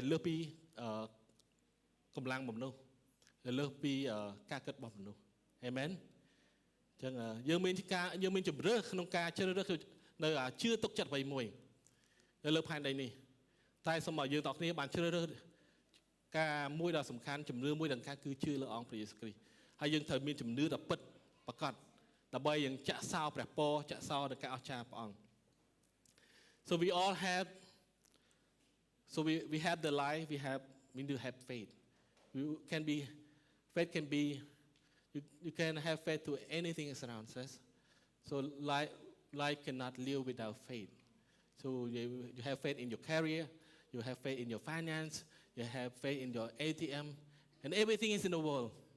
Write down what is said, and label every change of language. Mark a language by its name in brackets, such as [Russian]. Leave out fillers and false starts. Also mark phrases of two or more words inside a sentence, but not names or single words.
[Khmer] លើសពីកម្លាំងមនុស្សដែលលើសពីការគិតរបស់មនុស្សអេមែនអញ្ចឹងយើងមានជំរឿក្នុងការជ្រើសរើសនៅជឿទុកចិត្តអ្វីមួយនៅលើផែនដីនេះតែសូមឲ្យយើងទាំងគ្នាបានជ្រើសរើសការមួយដ៏សំខាន់ជំនឿមួយដ៏សំខាន់គឺជឿលើអង្គព្រះយេស៊ូវគ្រីស្ទហើយយើងត្រូវមានជំនឿដ៏ពិតប្រាកដដើម្បីយើងចាក់សោព្រះពរចាក់សោដល់ការអស្ចារ្យព្រះអង្គ [English] So we all have we have the life we do have faith faith can be you can have faith to anything around us so life cannot live without faith so you have faith in your career you have faith in your finance you have faith in your ATM and everything is in the world